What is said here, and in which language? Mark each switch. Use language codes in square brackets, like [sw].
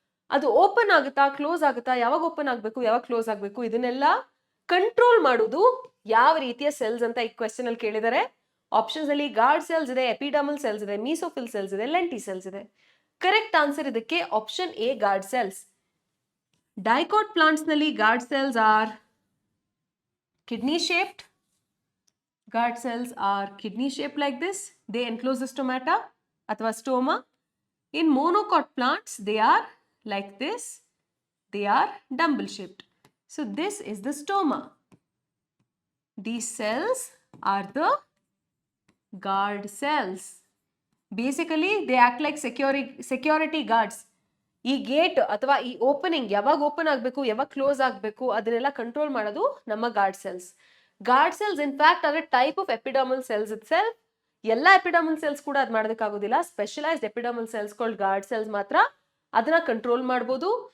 [kn] ಅದು ಓಪನ್ ಆಗುತ್ತಾ, ಕ್ಲೋಸ್ ಆಗುತ್ತಾ, ಯಾವಾಗ ಓಪನ್ ಆಗಬೇಕು, ಯಾವಾಗ ಕ್ಲೋಸ್ ಆಗಬೇಕು, ಇದನ್ನೆಲ್ಲ ಕಂಟ್ರೋಲ್ ಮಾಡೋದು ಯಾವ ರೀತಿಯ ಸೆಲ್ಸ್ ಅಂತ ಈ ಕ್ವೆಶ್ಚನ್ ಅಲ್ಲಿ ಕೇಳಿದ್ದಾರೆ. ಆಪ್ಷನ್ಸ್ ಅಲ್ಲಿ ಗಾರ್ಡ್ ಸೆಲ್ಸ್ ಇದೆ, ಎಪಿಡರ್ಮಲ್ ಸೆಲ್ಸ್ ಇದೆ, ಮೀಸೋಫಿಲ್ ಸೆಲ್ಸ್ ಇದೆ, ಲೆಂಟಿ ಸೆಲ್ಸ್ ಇದೆ. ಕರೆಕ್ಟ್ ಆನ್ಸರ್ ಇದಕ್ಕೆ option A guard cells. Dicot plants ನಲ್ಲಿ guard cells [en] Are kidney shaped. Guard cells are kidney shaped like this. They enclose the stomata [kn] athwa [en] stoma. In monocot plants, they are like this. They are dumbbell shaped. So this is the stoma. These cells are the guard cells. Basically, they act like security guards. [kn] ಈ gate ಅಥವಾ ಈ opening ಯಾವಾಗ open ಆಗಬೇಕು, ಯಾವಾಗ close ಆಗಬೇಕು, ಅದನ್ನೆಲ್ಲ control ಮಾಡೋದು ನಮ್ಮ guard cells. [en] Guard cells in fact R A type of epidermal cells it self. [kn] ಎಲ್ಲ ಎಪಿಡರ್ಮಲ್ ಸೆಲ್ಸ್ ಕೂಡ ಅದು ಮಾಡೋದಕ್ಕಾಗೋದಿಲ್ಲ. Specialised epidermal cells called guard cells ಮಾತ್ರ ಅದನ್ನ ಕಂಟ್ರೋಲ್ ಮಾಡಬಹುದು.